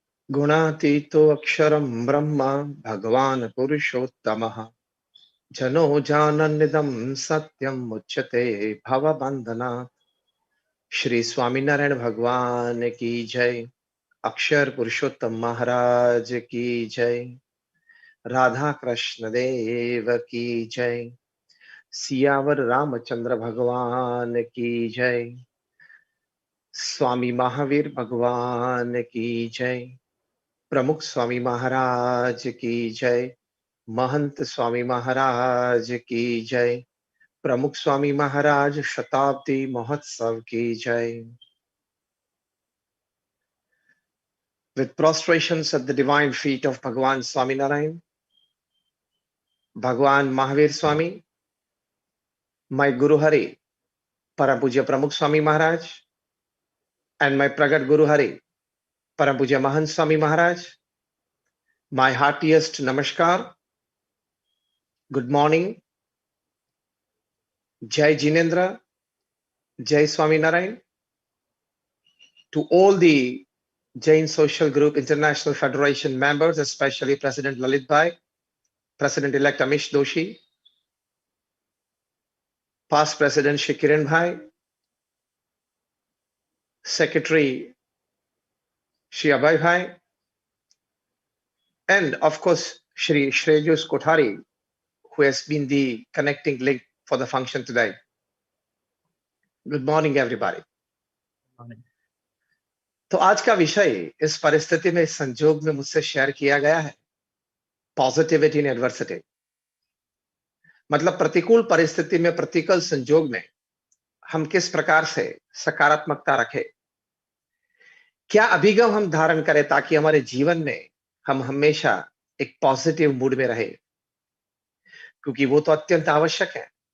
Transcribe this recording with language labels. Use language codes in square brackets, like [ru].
[sa] गुणातीतो अक्षरं ब्रह्म भगवान् पुरुषोत्तमः जनो जानन्निदं सत्यं मुच्यते भवबन्धनात्। [hi] श्री स्वामीनारायण भगवान की जय। अक्षर पुरुषोत्तम महाराज की जय। राधा कृष्ण देव की जय। सियावर रामचंद्र भगवान की जय। स्वामी महावीर भगवान की जय। प्रमुख स्वामी महाराज की जय। महंत स्वामी महाराज की जय। प्रमुख स्वामी महाराज शताब्दी महोत्सव की जय। [en] With prostrations at the divine feet of Bhagwan Swaminarayan, Bhagwan Mahavir Swami, my Guru Hari, Param Pujya Pramukh Swami Maharaj, and my Pragat Guru Hari, Param Pujya Mahant Swami Maharaj, my heartiest Namaskar, good morning, Jai Jinendra, Jai Swaminarayan, to all the Jain Social Group International Federation members, especially President Lalit Bhai, President-elect Amish Doshi, past President Shri Kiran Bhai, Secretary Shri Abhay Bhai, and of course, Shri Shreyas Kothari, who has been the connecting link for the function today. Good morning, everybody. [hi] तो आज का विषय इस परिस्थिति में, इस संजोग में मुझसे शेयर किया गया है, [en] Positivity in adversity. [hi] मतलब प्रतिकूल परिस्थिति में, प्रतिकूल संजोग में हम किस प्रकार से सकारात्मकता रखें, क्या अभिगम हम धारण करें ताकि हमारे जीवन में हम हमेशा एक पॉजिटिव मूड में रहे, क्योंकि वो तो अत्यंत आवश्यक है।